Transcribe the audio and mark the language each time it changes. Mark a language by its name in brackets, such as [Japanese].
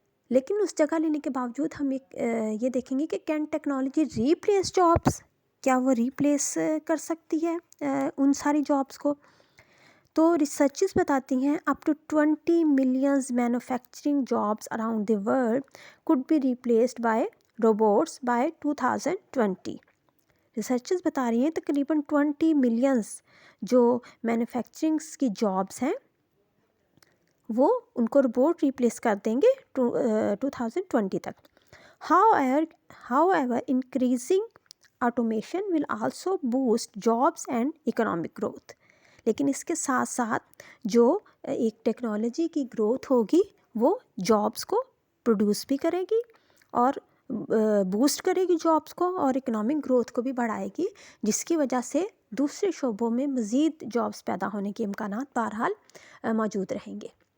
[Urdu] لیکن اس جگہ لینے کے باوجود ہم یہ دیکھیں گے کہ [English] Can technology replace jobs? [Urdu] کیا وہ ریپلیس کر سکتی ہے ان ساری جابس کو؟ تو ریسرچز بتاتی ہیں [English] Up to 20 millions manufacturing jobs around the world could be replaced by robots by 2020. [Urdu] Researches بتا رہی ہیں تقریباً 20 ملینز جو مینوفیکچرنگس کی جابس ہیں وہ ان کو روبوٹ ریپلیس کر دیں گے 2020 تک. [English] However, increasing automation will also boost jobs and economic growth. [Urdu] لیکن اس کے ساتھ ساتھ جو ایک ٹیکنالوجی کی گروتھ ہوگی وہ جابس کو پروڈیوس بھی کرے گی اور بوسٹ کرے گی جابس کو، اور اکنامک گروتھ کو بھی بڑھائے گی، جس کی وجہ سے دوسرے شعبوں میں مزید جابس پیدا ہونے کے امکانات بہرحال موجود رہیں گے.